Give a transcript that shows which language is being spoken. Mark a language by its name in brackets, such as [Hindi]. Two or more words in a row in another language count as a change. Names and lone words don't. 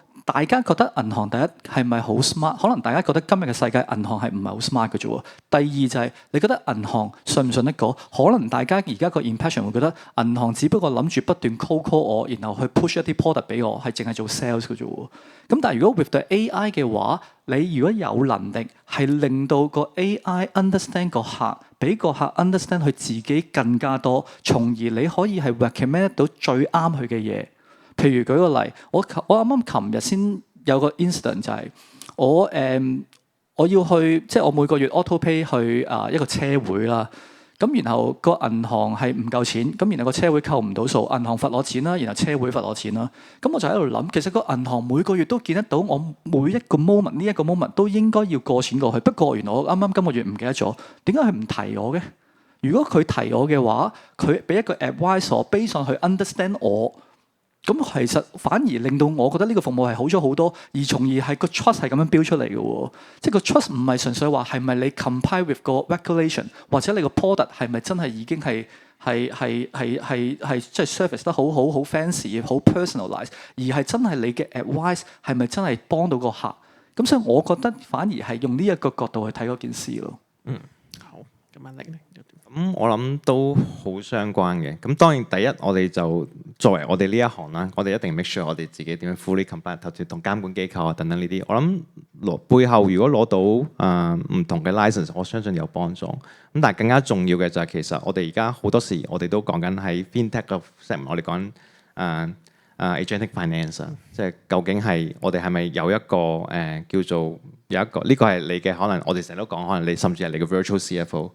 [Cantonese] 大家覺得銀行第一係咪好 smart？ 可能大家覺得今日嘅世界銀行係唔係好 smart 嘅啫喎。第二就係你覺得銀行信唔信得過？可能大家而家個 impression 會覺得銀行只不過諗住不斷 call 我，然後去 push 一啲 product 俾我，係淨係做 sales 嘅啫喎。咁但係如果 [English] with the AI [Cantonese] 嘅話，你如果有能力係令到個 [English] AI understand [Cantonese] 個客，俾個客 understand 佢自己更加多，從而你可以係 recommend 到最啱佢嘅嘢。譬如舉個例，我啱啱琴日先有個 incident 就係我要去，即係我每個月 [English] auto pay [Cantonese] 去一個車會啦。咁然後個銀行係唔夠錢，咁然後個車會扣唔到數，銀行罰我錢啦，然後車會罰我錢啦。咁我就喺度諗，其實個銀行每個月都見得到我每一個 moment 呢一個 moment 都應該要過錢過去。不過原來我啱啱今個月唔記得咗，點解佢唔提我嘅？如果佢提我嘅話，佢俾一個 advice 我 [English] based on [Cantonese] 去 understand 我。咁其實反而令到我覺得呢個服務係好咗好多，而從而係個 trust 係咁樣標出嚟嘅喎。即係個 trust 唔係純粹話係咪你 [English] comply with [Cantonese] 個 regulation， 或者你個 product 係咪真係已經係即係 service 得好 fancy 好 personalize， 而係真係你嘅 advice 係咪真係幫到個客？咁所以我覺得反而係用呢一個角度去睇嗰件事咯。好，咁阿力咧。咁我諗都好相關嘅。咁當然第一，我哋就作為我哋呢一行啦，我哋一定 [English] make sure [Cantonese] 我哋自己點樣 [English] fully comply， [Cantonese] 特別同監管機構啊等等呢啲。我諗背後如果攞到唔同嘅 license， 我相信有幫助。咁但係更加重要嘅就係其實我哋而家好多時我哋都講緊喺 fintech 嘅 segment， 我哋講 [English] agentic finance， [Cantonese] 即係究竟係我哋係咪有一個叫做有一個呢個係你嘅可能，我哋成日都講可能你甚至係你嘅 [English] virtual CFO。